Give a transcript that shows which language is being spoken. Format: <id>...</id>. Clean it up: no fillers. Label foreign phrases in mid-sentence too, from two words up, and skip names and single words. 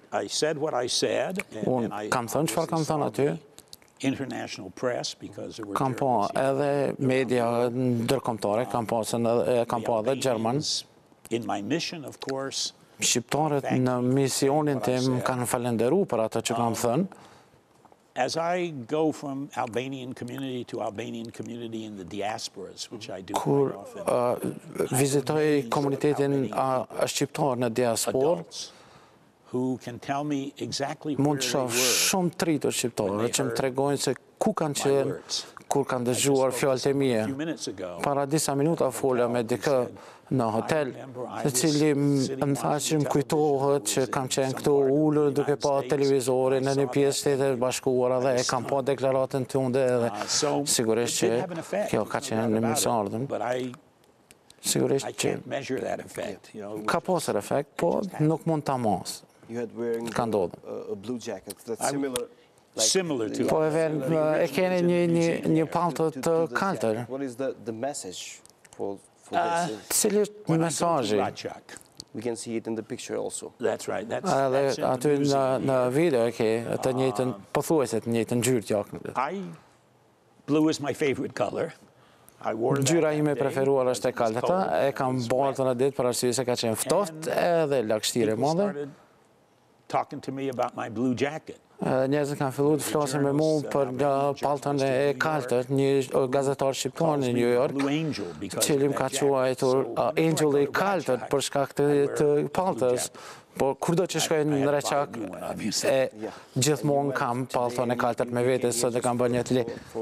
<sq>Unë kam thënë çfarë kam thënë aty. Kam pa edhe media ndërkombëtare, kam pa edhe gjerman. Shqiptarët në misionin tim kanë falenderuar për atë që kam thënë.</sq> <en>As I go from Albanian community to Albanian community in the diasporas, which I do quite often.</en> <sq>Kur vizitoj komunitetin shqiptar në diasporë,</sq> <en>who can tell me exactly where</en> <sq>mund të shoh shumë tritur shqiptarë që më tregojnë se ku kanë qenë kur kanë dëgjuar fjalët e mia. Para disa minuta folja me dikë në hotel, i cili më tha që më kujtohet që kam qenë këtu ulur duke pa televizorin në një pjesë Shtetet Bashkuara dhe e kam pa deklaratën tënde dhe sigurisht që kjo ka qenë në mirëseardhjen. Sigurisht që ka pasur efekt, po nuk mund ta mos. Ka ndodhur.</sq> <en>Similar to</en> <sq>Po e keni një palto të kaltër. Cili është mesazhi?</sq> <en>We can see it in the picture also. That's right.</en> <sq>Aty në video e ke të njëjtën, pothuajse të njëjtën ngjyrë të jakën.</sq> <en>Blue is my favorite color.</en> <sq>Ngjyra ime e preferuar është e kaltëta, e kam bërë në ditë për arsye se ka qenë ftohtë edhe lagështirë e madhe.</sq> <en>Talking to me about my blue jacket.</en> <sq>Njerëzit kanë filluar të flasin me mua për palton e kaltër, një gazetar shqiptar në New York, i cili më ka quajtur Angel i kaltër për shkak të paltës. Po kurdo që shkoj në Reçak, gjithmonë kam palton e kaltër me vete, sot e kam bërë një të li.</sq>